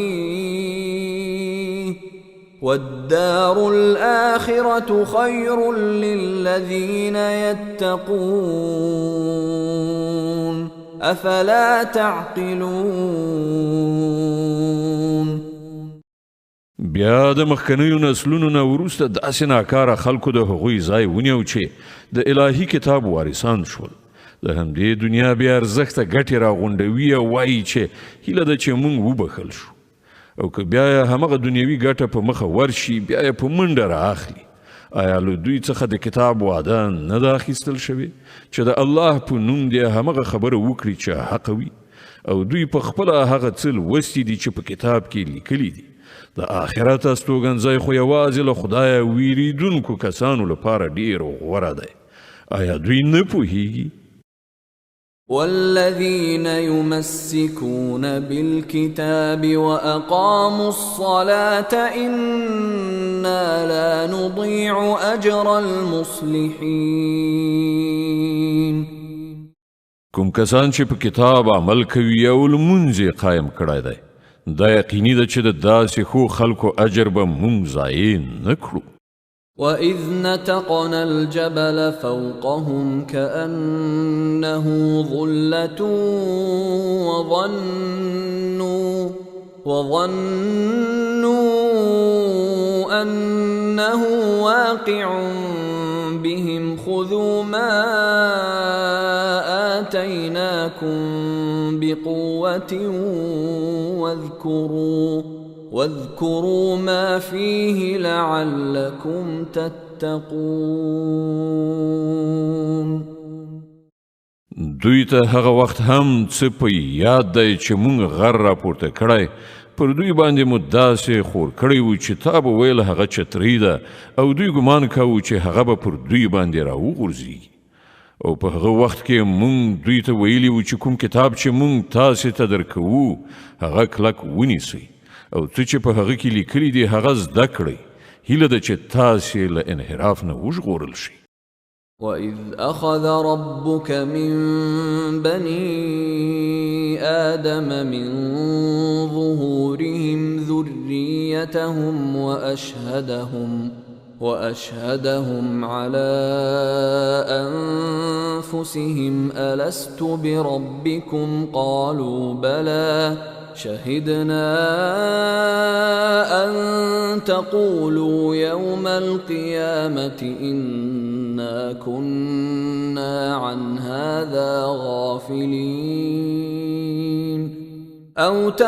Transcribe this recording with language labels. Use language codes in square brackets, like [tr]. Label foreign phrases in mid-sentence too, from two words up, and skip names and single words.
[ar] فيه والدار الآخرة خير للذين يتقون أفلا تعقلون. [ps] بیا د مخکنیو نسلونو نه وروسته داسې ناکاره خلکو د هغوی ځای ونیو چې د الهي کتاب وارثان شول. د همدې دنیا بې ارزښته ګټې راغونډوي او وایي چې هیله ده چې موږ وبخښل شو، او که بیا یې همغه دنیوي ګټه په مخه ورشي بیا یې په منډه رااخلي. آیا له دوی څخه د کتاب وعده نه ده اخیستل شوې چې د الله په نوم دې همغه خبره وکړي چې حق وي، او دوی په خپله هغه څه لوستي دي چې په کتاب کې لیکلي دي. د آخرت استوګنځی خو یوازې له خدایه ویریدونکو کسانو لپاره ډیر غوره دی. آیا دوی نه پوهیږي؟ [ar] والذين يمسكون بالكتاب وأقاموا الصلاة إنا لا نضيع أجر المصلحين. [ps] کوم کسان چې په کتاب عمل کوي او لمونځ یې قایم کړی دی دا یقیني ده چې د داسې ښو خلکو اجر به مونږ ضایع نه کړو. [ar] وَإِذْ نَتَقْنَا الْجَبَلَ فَوْقَهُمْ كَأَنَّهُ ظُلَّةٌ وَظَنُّوا أَنَّهُ واقع بهم خُذُوا ما آتَيْنَاكُمْ بِقُوَّةٍ واذكروا ما فيه لعلكم تتقون. [ps] دوی ته هغه وخت هم څه په یاد دی چې مونږ غر راپورته کړی پر دوی باندې مو داسې خور کړی و چې تا به ویل هغه چترۍ ده او دوی ګمان کوو چې هغه به پر دوی باندې راوغورځي. او په هغه وخت کې مونږ دوی ته ویلي و چې کوم کتاب چې مونږ تاسې ته درکوو هغه کلک ونیسئ او څه چې په هغه کې لیکلي دي هغه زده کړئ. هیله ده چې تاسې له انحراف نه وژغورل شئ. [ar] وَإِذْ أَخَذَ رَبُّكَ مِنْ بَنِي آدَمَ مِنْ ظُهُورِهِمْ ذُرِّيَّتَهُمْ وَأَشْهَدَهُمْ عَلَى أَنفُسِهِمْ أَلَسْتُ بِرَبِّكُمْ قَالُوا بَلَى شهدنا أن تقولوا يوم القيامة إنا كنا عن هذا غافلين أو